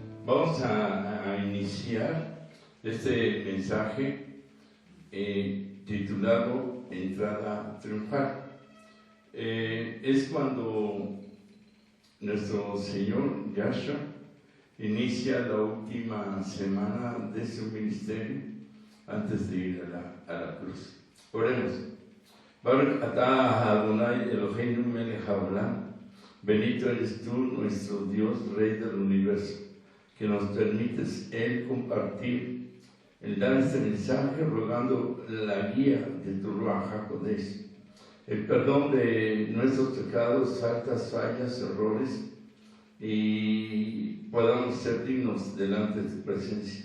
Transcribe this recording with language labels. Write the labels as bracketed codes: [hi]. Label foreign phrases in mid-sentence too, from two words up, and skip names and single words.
[es] Vamos a iniciar este mensaje titulado Entrada Triunfal. Es cuando nuestro Señor Yahshua inicia la última semana de su ministerio antes de ir a la cruz. Oremos. [he] ברוך אתה אדוני אלוהינו מלך העולם. [es] Bendito eres tú, nuestro Dios, Rey del universo, que nos permites el compartir, el dar este mensaje, rogando la guía de tu [he] רוח הקודש, [es] el perdón de nuestros pecados, faltas, fallas, errores, y podamos ser dignos delante de tu presencia.